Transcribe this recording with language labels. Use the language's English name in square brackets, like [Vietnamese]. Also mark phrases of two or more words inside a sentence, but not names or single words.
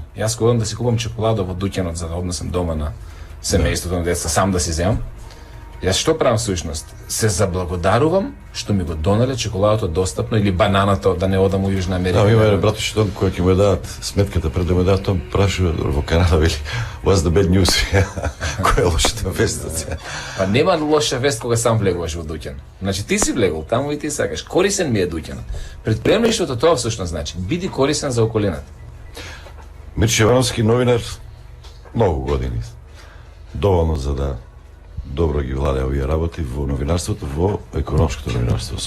[Macedonian] Јас кога одам да си купам чоколада во дуќанот за да однесам дома на семејството на деца, сам да си земам, јас што правам всушност? Се заблагодарувам што ми го донале чоколадото достапно или бананата да не одам во Јужна Америка. Да, има брато што кој ќе му дадат сметката пред да му дадат, он прашува во Канада вели [English] what's the bad news? [Macedonian] Која е лошата вест? Па нема лоша вест кога сам влегуваш во дуќан. Значи ти си влегол таму и ти сакаш. Корисен ми е дуќанот. Предприемништвото тоа всушност значи биди корисен за околината. Мирче Јовановски новинар многу години. Доволно за да добро ги владее овие работи во новинарството, во економското новинарство особено.